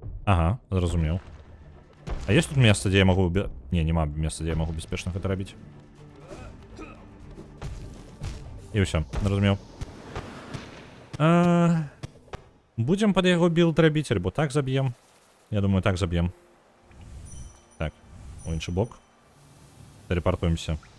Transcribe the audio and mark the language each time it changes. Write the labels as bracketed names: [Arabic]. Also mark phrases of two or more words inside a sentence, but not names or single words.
[Belarusian] Ага, зразумеў. [Russian] А есть тут место, где я могу... Не, нема места, где я могу беспечно [Belarusian] гэта рабіць. І ўсё, зразумеў. [Russian] Будем под [Belarusian] яго билд рабіць, альбо так заб'ем. Я думаю, так заб'ем. Так, у іншы бок. Телепортуемся.